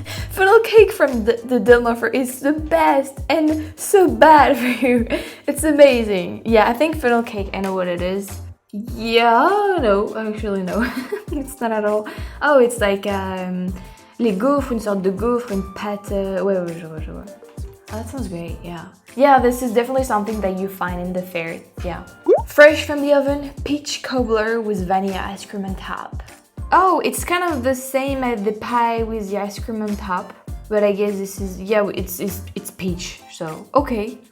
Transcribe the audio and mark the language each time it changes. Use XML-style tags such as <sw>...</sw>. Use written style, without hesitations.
<en>Funnel cake from the Del Mar Fair is the best and so bad for you. It's amazing. Yeah, I think funnel cake, I know what it is. Yeah, no, actually no. It's not at all. Oh, it's like</en> <fr>les gaufres, une sorte de gaufre, une pâte. Ouais, je vois.</fr> <en>Oh, that sounds great, yeah. Yeah, this is definitely something that you find in the fair, yeah. Fresh from the oven, peach cobbler with vanilla ice cream on top. Oh, it's kind of the same as the pie with the ice cream on top, but I guess this is, yeah, it's peach, so okay.</en>